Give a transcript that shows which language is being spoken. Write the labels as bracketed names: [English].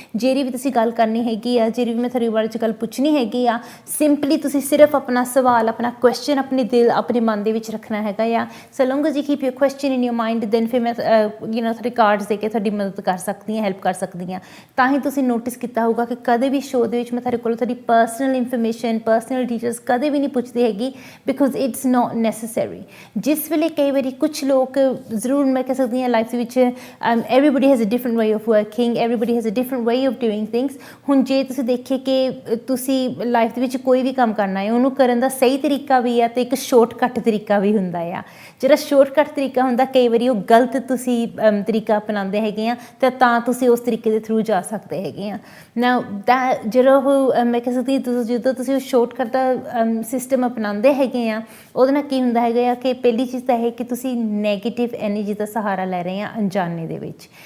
[Punjabi] ਜਿਹੜੀ ਵੀ ਤੁਸੀਂ ਗੱਲ ਕਰਨੀ ਹੈਗੀ ਆ, ਜਿਹੜੀ ਵੀ ਮੈਂ ਤੁਹਾਡੇ ਬਾਰੇ 'ਚ ਗੱਲ ਪੁੱਛਣੀ ਹੈਗੀ ਆ, ਸਿੰਪਲੀ ਤੁਸੀਂ ਸਿਰਫ ਆਪਣਾ ਸਵਾਲ, ਆਪਣਾ ਕੁਐਸਚਨ ਆਪਣੇ ਮਨ ਦੇ ਵਿੱਚ ਰੱਖਣਾ ਹੈਗਾ ਆ। [English] so long as you keep your question in your mind, then [Punjabi] ਫਿਰ ਮੈਂ ਤੁਹਾਡੇ ਕਾਰਡਸ ਦੇ ਕੇ ਤੁਹਾਡੀ ਮਦਦ ਕਰ ਸਕਦੀ ਹਾਂ, ਹੈਲਪ ਕਰ ਸਕਦੀ ਹਾਂ। ਤਾਂ ਹੀ ਤੁਸੀਂ ਨੋਟਿਸ ਕੀਤਾ ਹੋਊਗਾ ਕਿ ਕਦੇ ਵੀ ਸ਼ੋਅ ਦੇ ਵਿੱਚ ਮੈਂ ਤੁਹਾਡੇ ਕੋਲੋਂ ਤੁਹਾਡੀ ਪਰਸਨਲ ਇਨਫੋਰਮੇਸ਼ਨ, ਪਰਸਨਲ ਡਿਟੇਲਸ ਕਦੇ ਵੀ ਨਹੀਂ ਪੁੱਛਦੀ ਹੈਗੀ, [English] Because it's not necessary. [Punjabi] ਜਿਸ ਵੇਲੇ ਕਈ ਵਾਰੀ ਕੁਛ ਲੋਕ ਜ਼ਰੂਰ ਮੈਂ ਕਹਿ ਸਕਦੀ ਹਾਂ ਲਾਈਫ ਦੇ ਵਿੱਚ [English] everybody has a different way of working, everybody has a different way of doing things। [Punjabi] ਹੁਣ ਜੇ ਤੁਸੀਂ ਦੇਖੀਏ ਕਿ ਤੁਸੀਂ ਲਾਈਫ ਦੇ ਵਿੱਚ ਕੋਈ ਵੀ ਕੰਮ ਕਰਨਾ ਹੈ, ਉਹਨੂੰ ਕਰਨ ਦਾ ਸਹੀ ਤਰੀਕਾ ਵੀ ਆ ਅਤੇ ਇੱਕ ਸ਼ੋਰਟਕੱਟ ਤਰੀਕਾ ਵੀ ਹੁੰਦਾ ਆ। ਜਿਹੜਾ ਸ਼ੋਰਟਕੱਟ ਤਰੀਕਾ ਹੁੰਦਾ ਕਈ ਵਾਰੀ ਉਹ ਗਲਤ ਤੁਸੀਂ ਤਰੀਕਾ ਅਪਣਾਉਂਦੇ ਹੈਗੇ ਆ ਅਤੇ ਤਾਂ ਤੁਸੀਂ ਉਸ ਤਰੀਕੇ ਦੇ ਥਰੂ ਜਾ ਸਕਦੇ ਹੈਗੇ ਆ। ਨਾ ਜਿਹੜਾ ਉਹ ਮੈਂ ਕਹਿ ਸਕਦੀ ਜਦੋਂ ਤੁਸੀਂ ਉਹ ਸ਼ੋਰਟਕੱਟ ਦਾ ਸਿਸਟਮ ਅਪਣਾਉਂਦੇ ਹੈਗੇ ਆ, ਉਹਦੇ ਨਾਲ ਕੀ ਹੁੰਦਾ ਹੈਗਾ ਆ ਕਿ ਪਹਿਲੀ ਚੀਜ਼ ਤਾਂ ਇਹ ਕਿ ਤੁਸੀਂ ਨੈਗੇਟਿਵ ਐਨਰਜੀ ਦਾ ਸਹਾਰਾ ਲੈ ਰਹੇ ਆ ਅਣਜਾਣੇ ਦੇ ਵਿੱਚ।